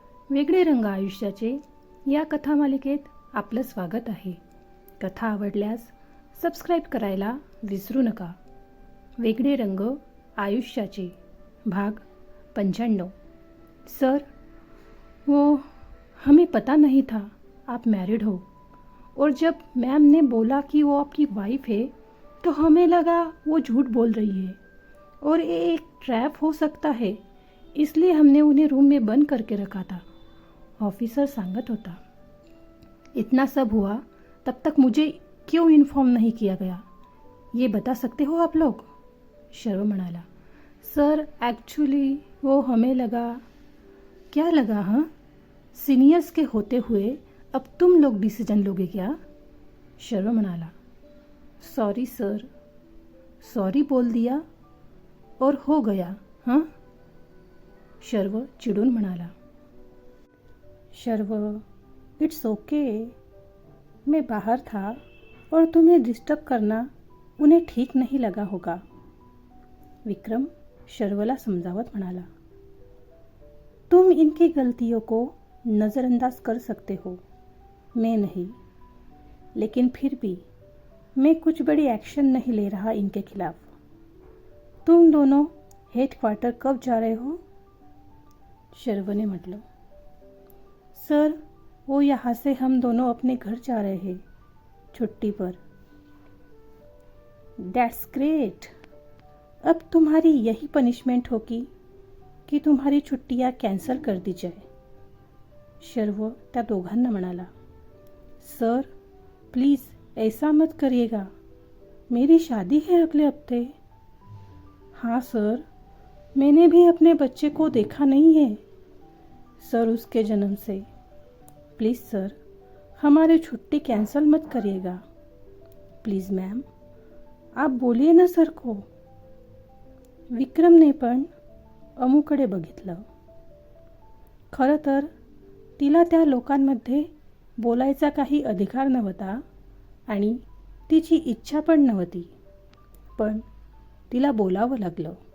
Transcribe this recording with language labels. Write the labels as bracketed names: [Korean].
[Marathi] वेगळे रंग आयुष्याचे या कथामालिकेत आपलं स्वागत आहे. कथा आवडल्यास सबस्क्राईब करायला विसरू नका. वेगळे रंग आयुष्याचे भाग 95. [Hindi] सर, वो हमें पता नहीं था आप मैरिड हो, और जब मैम ने बोला कि वो आपकी वाइफ है तो हमें लगा वो झूठ बोल रही है और ये एक ट्रैप हो सकता है, इसलिए हमने उन्हें रूम में बंद करके रखा था. [Marathi] ऑफिसर सांगत होता. [Hindi] इतना सब हुआ तब तक मुझे क्यों इन्फॉर्म नहीं किया गया, ये बता सकते हो आप लोग? [Marathi] शर्व म्हणाला. [Hindi] सर एक्चुअली वो हमें लगा. क्या लगा? हाँ, सीनियर्स के होते हुए अब तुम लोग डिसीजन लोगे क्या? [Marathi] शर्व म्हणाला. [Hindi] Sorry sir. सॉरी बोल दिया और हो गया. [Marathi] हाँ, शर्व चिडून म्हणाला. शर्व, [English] It's okay. [Hindi] मैं बाहर था और तुम्हें डिस्टर्ब करना उन्हें ठीक नहीं लगा होगा. [Marathi] विक्रम शर्वला समजावत म्हणाला. [Hindi] तुम इनकी गलतियों को नज़रअंदाज कर सकते हो, मैं नहीं. लेकिन फिर भी मैं कुछ बड़ी एक्शन नहीं ले रहा इनके खिलाफ. तुम दोनों हेडक्वार्टर कब जा रहे हो? शर्व ने म्हटलं. सर, वो यहाँ से हम दोनों अपने घर जा रहे हैं छुट्टी पर. [English] That's great. [Hindi] अब तुम्हारी यही पनिशमेंट होगी की तुम्हारी छुट्टियाँ कॅन्सल कर दी जाए. [Marathi] शर्व त्या दोघांना म्हणाला. [Hindi] सर प्लीज़ ऐसा मत करिएगा, मेरी शादी है अगले हफ्ते. हाँ सर, मैंने भी अपने बच्चे को देखा नहीं है सर उसके जन्म से. प्लीज़ सर, हमारी छुट्टी कैंसिल मत करिएगा. प्लीज़ मॅम, आप बोलिए ना सर को. [Marathi] विक्रमने पण अमूकडे बघितलं. खरं तर तिला त्या लोकांमध्ये बोलायचा काही अधिकार नव्हता आणि तिची इच्छा पण नव्हती, पण तिला बोलावं लागलं.